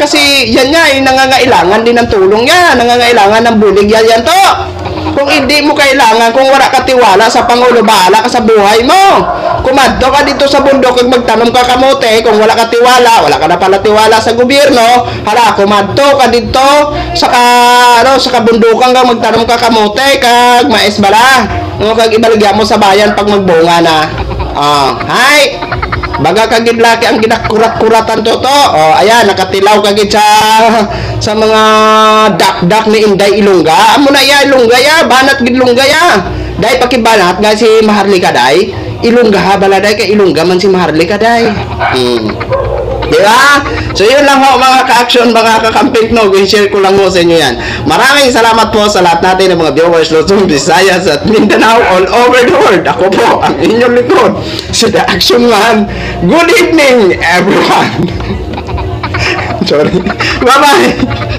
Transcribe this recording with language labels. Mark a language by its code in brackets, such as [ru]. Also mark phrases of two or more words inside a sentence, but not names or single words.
[tl] Kasi yan nga, nangangailangan din ng tulong yan. Nangangailangan ng bulig yan to. Kung hindi mo kailangan, kung wala ka tiwala sa Pangulo, bahala ka sa buhay mo. [hil] Kumadto ka dito sa bundok kung magtanom ka kamote. Kung wala ka tiwala, wala ka na pala tiwala sa gobyerno, hala, kumadto ka dito sa sa kabundukan kang magtanom ka kamote, kag mais bala. Kag ibaligya mo sa bayan pag magbunga na. Hay! Baga kagid laki ang ginakurat-kuratan to. Ayan, nakatilaw kagid sa mga dak-dak ni Inday Ilongga. Amo na ya Ilongga ya, banat gid Ilongga ya. Dai pakibanat nga si Maharlika day. Ilongga ha bala day kay Ilongga man si Maharlika day. [tl] Di ba? So yun lang ho mga ka-action, mga kakamping no, i-share ko lang ho sa inyo yan. Maraming salamat po sa lahat natin ng mga viewers Luzon, Visayas at Mindanao [en] all over the world. [tl] Ako po ang inyong likod, si The Action Man. [en] Good evening everyone. Sorry. Bye-bye.